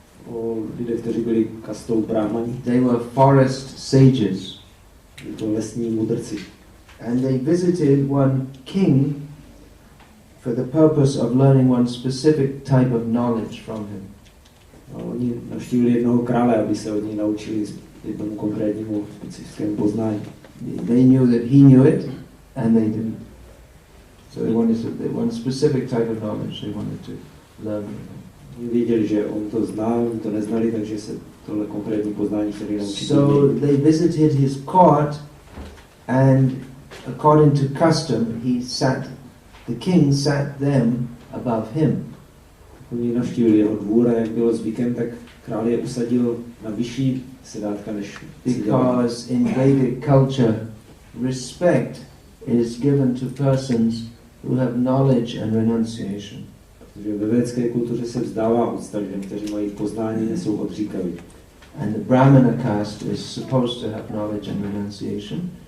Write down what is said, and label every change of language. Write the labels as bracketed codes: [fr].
[cs] o lidech, kteří byli kastou brahmani. [en] They were forest sages. [cs] Byli to lesní mudrci. [en] And they visited one king for the purpose of learning one specific type of knowledge from him. [cs] A oni navštívili jednoho krále, aby se od něj naučili jednomu konkrétnímu specifickému poznání. [en] They knew that he knew it, and they didn't. So they wanted one specific type of knowledge they wanted to learn. [cs] Oni věděli, že on to zná, oni to neznali, takže se tohle konkrétní poznání chtěli naučit. [en] So they visited his court, and according to custom, the king sat them above him. [cs] Oni navštívili jeho dvůr a jak bylo zvykem, tak král je usadil na vyšší sedátka než [en] because in Vedic culture, respect is given to persons who have knowledge and renunciation. [cs] Protože ve védské kultuře se vzdává úcta lidem, kteří mají poznání, nejsou odříkaví. [en] And the Brahmana caste is supposed to have knowledge and renunciation.